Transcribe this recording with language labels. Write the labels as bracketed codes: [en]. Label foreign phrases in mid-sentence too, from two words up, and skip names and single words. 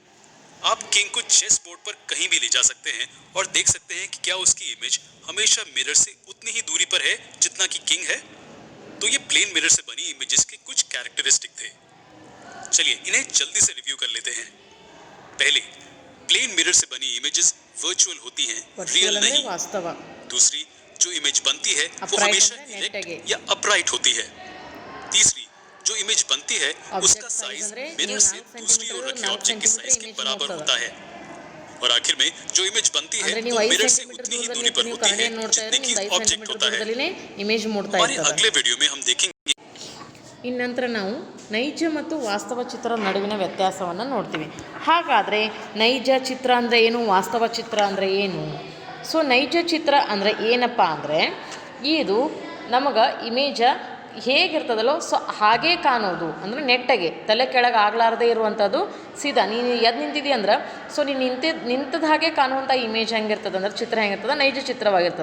[hi] आप किंग को चेस बोर्ड पर कहीं भी ले जा सकते हैं और देख सकते हैं कि क्या उसकी इमेज हमेशा मिरर से उतनी ही दूरी पर है जितना कि किंग है। तो ये प्लेन मिरर से बनी इमेजेस के कुछ कैरेक्टरिस्टिक थे। चलिए इन्हें जल्दी से रिव्यू कर लेते हैं। पहले, प्लेन मिरर से बनी इमेजेस वर्चुअल होती हैं, रियल [kn] ವರ್ಚುವಲ್ ಅಂದರೆ [hi] नहीं। [kn] ವಾಸ್ತವ। [hi] दूसरी, जो इमेज बनती है वो Upright हमेशा [kn] ಅಂದ್ರೆ [hi] इरेक्ट [kn] ನೆಟ್ಟಗೆ। [hi] या अपराइट होती है। तीसरी, जो इमेज बनती है Object उसका size साइज [kn] ಅಂದ್ರೆ [hi] मिरर [kn] ನೀವು [hi] से 4 दूसरी ओर रखे [kn] ಸೆಂಟಿಮೀಟರ್ [hi] ऑब्जेक्ट के साइज के image बराबर [kn] ನೋಡ್ತದೆ। [hi] होता है। और आखिर में जो इमेज बनती है [kn] ಅಂದ್ರೆ ನೀವು [hi] वो 5 मिरर से [kn] ಸೆಂಟಿಮೀಟರ್ [hi] उतनी ही [kn] ದೂರದಲ್ಲಿ [hi] दूरी पर [kn] ನೀವು [hi] होती है [kn] ಕನ್ನಡಿಯನ್ನು ನೋಡ್ತಾ [hi] जितने [kn] ಇದ್ರೆ [hi] की [kn] ನಿಮ್ದು 5 [hi] ऑब्जेक्ट [kn] ಸೆಂಟಿಮೀಟರ್ [hi] होता है। [kn] ದೂರದಲ್ಲಿನೇ ಇಮೇಜ್ ಮೂಡ್ತಾ [hi] हमारे [kn] ಇರ್ತದೆ। [hi] अगले वीडियो में हम देखेंगे [kn] ಇನ್ನು ನಂತರ ನಾವು ನೈಜ ಮತ್ತು ವಾಸ್ತವ ಚಿತ್ರದ ನಡುವಿನ ವ್ಯತ್ಯಾಸವನ್ನು ನೋಡ್ತೀವಿ। ಹಾಗಾದರೆ ನೈಜ ಚಿತ್ರ ಅಂದರೆ ಏನು, ವಾಸ್ತವ ಚಿತ್ರ ಅಂದರೆ ಏನು? ಸೊ ನೈಜ ಚಿತ್ರ ಅಂದರೆ ಏನಪ್ಪ ಅಂದರೆ, ಇದು ನಮಗೆ ಇಮೇಜ ಹೇಗಿರ್ತದಲ್ಲೋ ಸೊ ಹಾಗೇ ಕಾಣೋದು, ಅಂದರೆ ನೆಟ್ಟಗೆ ತಲೆ ಕೆಳಗೆ ಆಗಲಾರದೇ ಇರುವಂಥದ್ದು ಸೀದಾ ನೀನು ಎದ್ದು ನಿಂತಿದ್ದೀಯ ಅಂದ್ರೆ ಸೊ ನೀನು ನಿಂತದ ಹಾಗೆ ಕಾಣುವಂಥ ಇಮೇಜ್ ಹೆಂಗಿರ್ತದೆ ಅಂದ್ರೆ ಚಿತ್ರ ಹೆಂಗಿರ್ತದೆ, ನೈಜ ಚಿತ್ರವಾಗಿರ್ತದೆ।